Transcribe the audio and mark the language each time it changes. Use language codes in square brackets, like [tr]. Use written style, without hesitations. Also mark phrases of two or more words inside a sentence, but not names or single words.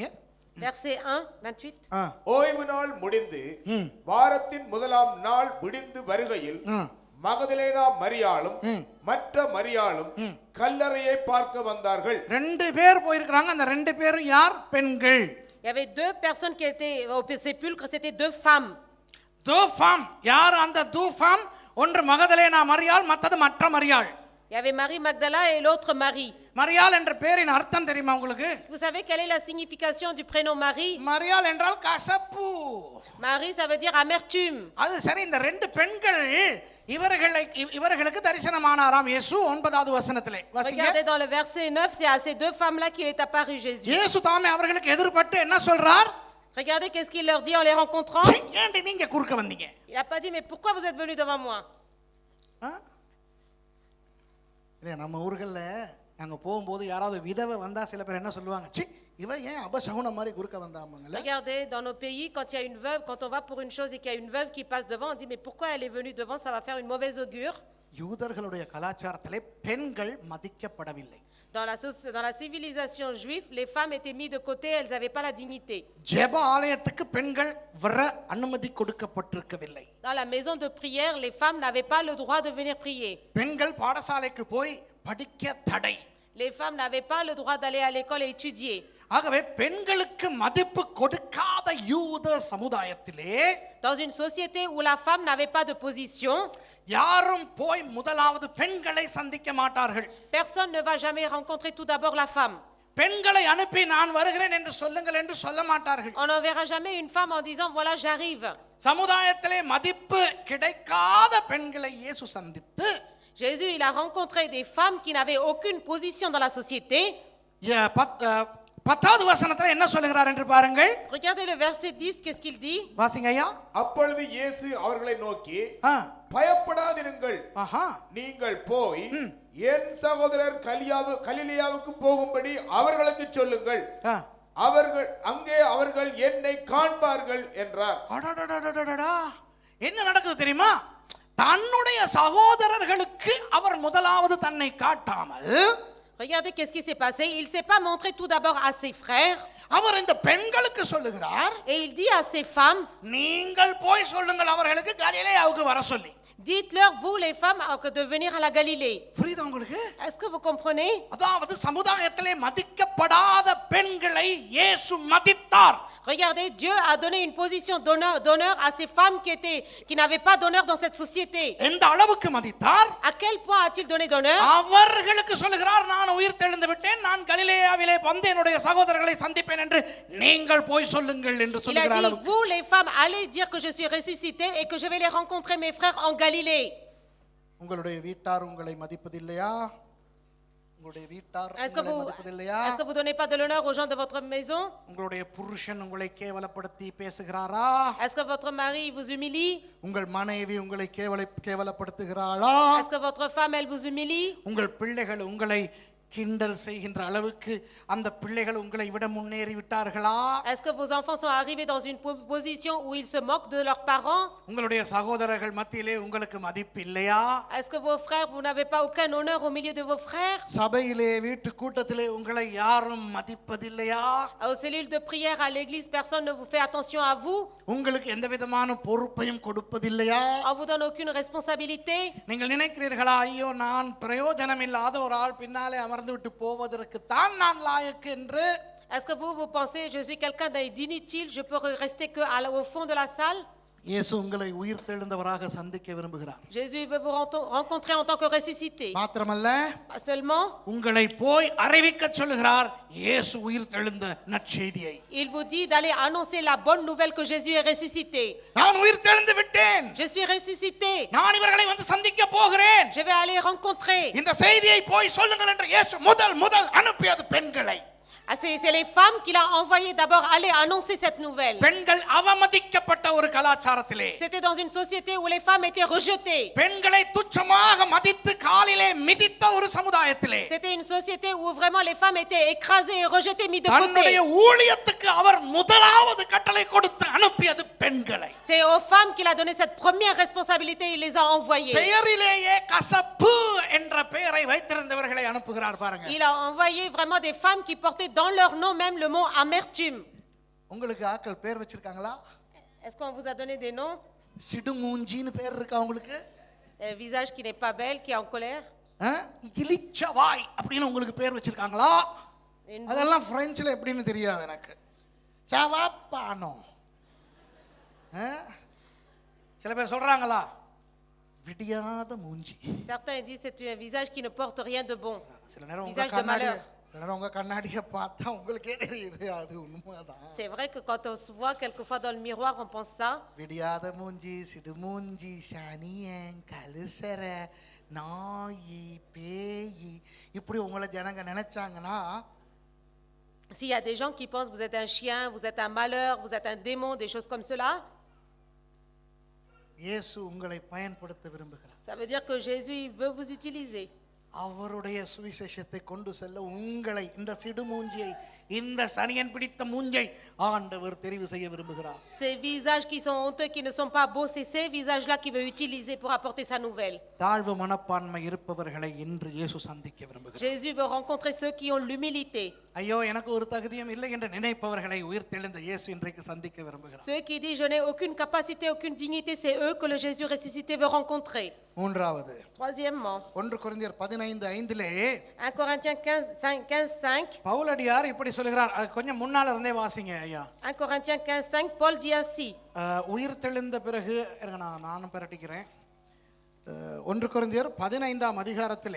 [fr] Verset 1, 28. [ta] ஓய்வு நாள் முடிந்து வாரத்தின் முதலாம் நாள் விடிந்து வருகையில் மகதலேனா மரியாளும் மற்ற மரியாளும் கல்லறையை பார்க்க வந்தார்கள். 2 பேர் போயிருக்கிறாங்க. அந்த 2 பேரும் யார்? பெண்கள். [fr] Il y avait 2 personnes qui étaient au sépulcre, c'était 2 femmes. 2 femmes. [ta] யார் அந்த 2 femmes? ஒன்று மகதலேனா மரியாள், மற்றது மற்ற மரியாள். [fr] Il y avait Marie Magdala et l'autre Marie. [ta] மரியாள் என்ற பேரின் அர்த்தம் தெரியுமா உங்களுக்கு? [fr] Vous savez quelle est la signification du prénom Marie? [ta] மரியாள் என்றால் கசப்பு. [fr] Marie, ça veut dire amertume. [ta] அது சரி. இந்த 2 பெண்கள் இவர்களுக்கு தரிசனமானாராம் இயேசு 9வது வசனத்திலே. வாசிங்க. [fr] Regardez dans le verset 9, c'est à ces 2 femmes-là qu'il est apparu Jésus. [ta] இயேசு தாமே அவர்களுக்கு எதிர்பட்டு என்ன சொல்றார்? [fr] Regardez qu'est-ce qu'il leur dit en les rencontrant. [ta] ஏன்டி நீங்க குறுக்க வந்தீங்க? [fr] Il n'a pas dit mais pourquoi vous êtes venus devant moi? [ta] இல்ல, நம்ம ஊர்கள்ல நாங்க போகும்போது யாராவது விதவை வந்தா சில பேர் என்ன சொல்லுவாங்க, சி இவ ஏன் அபசகுன மாதிரி குறுக்க வந்தாமங்கல. [fr] Regardez, dans nos pays, quand il y a une veuve, quand on va pour une chose et qu'il y a une veuve qui passe devant, on dit mais pourquoi elle est venue devant, ça va faire une mauvaise augure. [ta] யூதர்களுடைய கலாச்சாரத்திலே பெண்கள் மதிக்கப்படவில்லை. [fr] Dans la civilisation juive, les femmes étaient mises de côté, elles n'avaient pas la dignité. [ta] ஜெப ஆலயத்துக்கு பெண்கள் வர அனுமதி கொடுக்கப்பட்டிருக்கவில்லை. [fr] Dans la maison de prière, les femmes n'avaient pas le droit de venir prier. [ta] பெண்கள் பாடசாலைக்கு போய் படிக்க தடை. [fr] Les femmes n'avaient pas le droit d'aller à l'école et étudier. [ta] ஆகவே பெண்களுக்கு மதிப்பு கொடுக்காத யூத சமுதாயத்திலே, [fr] Dans une société où la femme n'avait pas de position, [ta] யாரும் போய் முதலாவது பெண்களை சந்திக்க மாட்டார்கள். [fr] personne ne va jamais rencontrer tout d'abord la femme. [ta] பெண்களை அனுப்பி நான் வருகிறேன் என்று சொல்லுங்கள் என்று சொல்ல மாட்டார்கள். [fr] On n'enverra jamais une femme en disant voilà j'arrive. [ta] சமுதாயத்திலே மதிப்பு கிடைக்காத பெண்களை இயேசு சந்தித்து, [fr] Jésus, il a rencontré des femmes qui n'avaient aucune position dans la société. [ta] 10வது வசனத்துல என்ன சொல்லுகிறார் என்று பாருங்கள். [fr] Regardez le verset 10, qu'est-ce qu'il dit? [ta] வாசிங்க ஐயா. அப்பொழுது இயேசு அவர்களை நோக்கி பயப்படாதிருங்கள், நீங்கள் போய் என் சகோதரர் கலிலேயாவுக்கு போகும்படி அவர்களுக்கு சொல்லுங்கள், அவர்கள் என்னை காண்பார்கள் என்றார். என்ன நடக்குது தெரியுமா? தன்னுடைய சகோதரர்களுக்கு அவர் முதலாவது தன்னை காட்டாமல், [fr] regardez qu'est-ce qui s'est passé. Il s'est pas montré tout d'abord à ses frères. [ta] அவர் இந்த பெண்களுக்கு சொல்லுகிறார், [fr] et il dit à ces femmes, [ta] நீங்கள் போய் சொல்லுங்கள் அவர்களுக்கு கலிலேயாவுக்கு வர சொல்லி. [fr] dites-leur vous les femmes de venir à la Galilée. [ta] புரியுதா உங்களுக்கு? [fr] Est-ce que vous comprenez? [ta] அதாவது சமுதாயத்திலே மதிக்கப்படாத பெண்களை இயேசு மதித்தார். [fr] Regardez, Dieu a donné une position d'honneur à ces femmes qui n'avaient pas d'honneur dans cette société. [ta] எந்த அளவுக்கு மதித்தார்? [fr] À quel point a-t-il donné d'honneur? [ta] அவர்களுக்கு சொல்லுகிறார், நான் உயிர் தெழுந்து விட்டேன், நான் கலிலேயாவிலே வந்து என்னுடைய சகோதரர்களை சந்திப்பேன் என்று நீங்கள் போய் சொல்லுங்கள் என்று சொல்லுகிறார். [fr] Il a dit, vous les femmes, allez dire que je suis ressuscité et que je vais les rencontrer mes frères en Galilée. [ta] உங்களுடைய வீட்டார் உங்களை மதிப்பதில்லையா? உங்களுடைய வீட்டார் உங்களை மதிப்பதில்லையா? [fr] Est-ce que vous donnez pas de l'honneur aux gens de votre maison? [ta] உங்களுடைய புருஷன் உங்களை கேவலப்படுத்தி பேசுகிறாரா? [fr] Est-ce que votre mari vous humilie? [ta] உங்கள் மனைவி உங்களை கேவலப்படுத்துகிறாளா? [fr] Est-ce que votre femme elle vous humilie? [ta] உங்கள் பிள்ளைகள் உங்களை கிண்டல் செய்கின்ற அளவுக்கு அந்த பிள்ளைகள் உங்களை விட முன்னேறி விட்டார்களா? [fr] Est-ce que vos enfants sont arrivés dans une position où ils se moquent de leurs parents? [ta] உங்களுடைய சகோதரர்கள் மத்தியிலே உங்களுக்கு மதிப்பு இல்லையா? [fr] Est-ce que vos frères, vous n'avez pas aucun honneur au milieu de vos frères? [ta] சபையிலே வீட்டு கூட்டத்திலே உங்களை யாரும் மதிப்பதில்லையா? [fr] Aux cellules de prière à l'église, personne ne vous fait attention à vous? [ta] உங்களுக்கு எந்த விதமான பொறுப்பையும் கொடுப்பதில்லையா? [fr] On vous donne aucune responsabilité? [ta] நீங்கள் நினைக்கிறீர்களா, ஐயோ நான் பிரயோஜனம் இல்லாத ஒரு ஆள் பின்னாலே அமர்ந்து விட்டு போவதற்கு தான் நான் லாயக்கு என்று? [fr] Est-ce que vous pensez je suis quelqu'un d'inutile, je peux rester que au fond de la salle? [ta] இயேசு உங்களை உயிர் தெழுந்தவராக சந்திக்க விரும்புகிறார். [fr] Jésus veut vous rencontrer en tant que ressuscité. [ta] மாத்திரமல்ல, [fr] Pas seulement, [ta] உங்களை போய் அறிவிக்க சொல்லுகிறார் இயேசு உயிர் தெழுந்த நற்செய்தியை. [fr] il vous dit d'aller annoncer la bonne nouvelle que Jésus est ressuscité. [ta] நான் உயிர் தெழுந்து விட்டேன், [fr] Je suis ressuscité. [ta] நான் இவர்களை வந்து சந்திக்க போகிறேன், [fr] Je vais aller rencontrer. [ta] இந்த செய்தியை போய் சொல்லுங்கள் என்று இயேசு முதல் அனுப்பியது பெண்களை. [fr] Ah, c'est les femmes qu'il a envoyées d'abord aller annoncer cette nouvelle. [ta] பெண்கள் அவமதிக்கப்பட்ட ஒரு கலாச்சாரத்திலே, [fr] C'était dans une société où les femmes étaient rejetées. [ta] பெண்களை துச்சமாக மதித்து காலிலே மிதித்த ஒரு சமுதாயத்திலே, [fr] C'était une société où vraiment les femmes étaient écrasées et rejetées, mises de [ta] தன்னுடைய [fr] côté. [ta] ஊழியத்துக்கு அவர் முதலாவது கட்டளை கொடுத்து அனுப்பியது பெண்களை. [fr] C'est aux femmes qu'il a donné cette première responsabilité, il les a envoyées. [ta] பெயரிலேயே கசப்பு என்ற பெயரை வைத்திருந்தவர்களை அனுப்புகிறார் பாருங்க. [fr] Il a envoyé vraiment des femmes qui portaient dans leur nom même le mot amertume. [ta] உங்களுக்கு ஆட்கள் பேர் வச்சிருக்காங்களா? [fr] Est-ce qu'on vous a donné des noms? [ta] சிடுமூஞ்சின்னு பேர் இருக்கா உங்களுக்கு? [fr] Un visage qui n'est pas belle, qui est en colère. [ta] இலிச்சவாய் அப்படின்னு உங்களுக்கு பேர் வச்சிருக்காங்களா? அதெல்லாம் பிரெஞ்சில் எப்படின்னு தெரியாது எனக்கு. சவாப்பானோ சில பேர் சொல்றாங்களா? விடியாத மூஞ்சி. [fr] Certains disent c'est un visage qui ne porte rien de bon. [ta] சில நேரம் உங்க [fr] Visage de [ta] கண்ணாடி, [fr] malheur. [ta] சில நேரம் உங்க கண்ணாடியை பார்த்தா உங்களுக்கே தெரியுது அது உண்மைதான். [fr] C'est vrai que quand on se voit quelquefois dans le miroir, on pense ça. [ta] விடியாத மூஞ்சி, சிடுமூஞ்சி, சனியன், கலுசர, நாயி, பேயி இப்படி உங்களை ஜனங்க நினைச்சாங்கன்னா, [fr] S'il y a des gens qui pensent vous êtes un chien, vous êtes un malheur, vous êtes un démon, des choses comme cela, [ta] இயேசு உங்களை பயன்படுத்த விரும்புகிறார். [fr] ça veut dire que Jésus il veut vous utiliser. [ta] அவருடைய சுவிசேஷத்தை கொண்டு செல்ல உங்களை, இந்த சிடுமூஞ்சியை, இந்த சனியன் பிடித்த மூஞ்சை ஆண்டவர் தெரிவு செய்ய விரும்புகிறார். [fr] Ces visages qui sont honteux, qui ne sont pas beaux, c'est ces visages-là qu'il veut utiliser pour apporter sa nouvelle. [ta] தாழ்வு மனப்பான்மை இருப்பவர்களை இன்று இயேசு சந்திக்க விரும்புகிறார். [fr] Jésus veut rencontrer ceux qui ont l'humilité. [ta] ஐயோ எனக்கு ஒரு தகுதியும் இல்லை என்று நினைப்பவர்களை உயிர்த்தெழுந்த இயேசு இன்றைக்கு சந்திக்க விரும்புகிறார். [fr] Ceux qui disent je n'ai aucune capacité, aucune dignité, c'est eux que le Jésus ressuscité veut rencontrer. [ta] மூன்றாவது, [fr] Troisièmement, [ta] 1 கொரிந்தியர் 15:5 [fr] 1 Corinthiens 15:5. [ta] பவுலடியார் இப்படி சொல்கிறார். அது கொஞ்சம் முன்னால இருந்தே வாசிங்க ஐயா. [fr] 1 Corinthiens 15:5, Paul dit ainsi. [ta] உயிர்த்தெழுந்த பிறகு நானும் பிரட்டிக்கிறேன். 1 கொரிந்தியர் 15ஆம் அதிகாரத்திலே